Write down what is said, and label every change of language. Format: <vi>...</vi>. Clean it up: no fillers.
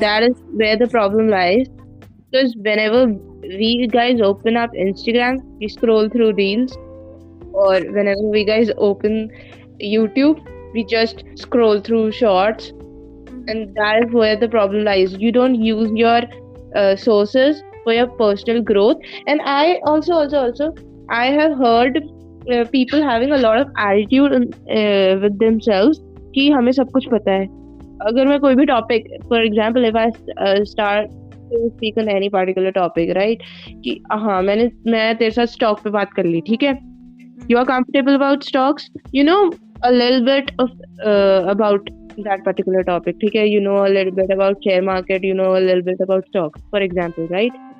<en>that is where the problem lies. Because whenever we guys open up Instagram, we scroll through reels, or whenever we guys open YouTube, we just scroll through shorts, and that is where the problem lies. You don't use your sources for your personal growth. And I also I have heard people having a lot of attitude with themselves</en> <hi>कि हमें सब कुछ पता है. अगर मैं कोई भी topic,</hi> <en>for example, if I start to speak on any particular topic, right,</en> <hi>कि हाँ मैं तेरे साथ stock पे बात कर ली, ठीक है?</hi> <en>You are comfortable about stocks, you know a little bit of about that particular topic,</en> <hi>ठीक है?</hi> <en>You know a little bit about share market, you know a little bit about stocks, for example, right?</en>